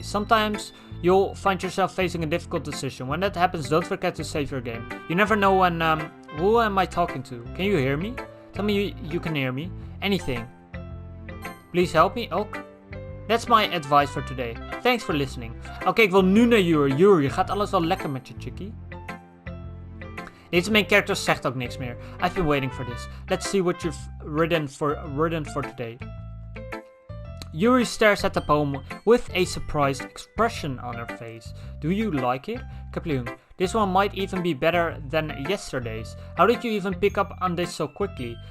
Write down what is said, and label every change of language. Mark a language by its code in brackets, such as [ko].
[en] Sometimes you'll find yourself facing a difficult decision. When that happens, don't forget to save your game. You never know when, who am I talking to? Can you hear me? Tell me you can hear me. Anything. Please help me. Okay. That's my advice for today. Thanks for listening. [nl] Oké, ik wil nu naar Yuri. Yuri, gaat alles wel lekker met je, chickie? Deze main character zegt ook niks meer. [en] I've been waiting for this. Let's see what you've written for today. Yuri stares at the poem with a surprised expression on her face. Do you like it? Kaploon. This one might even be better than yesterday's. How did you even pick up on this so quickly?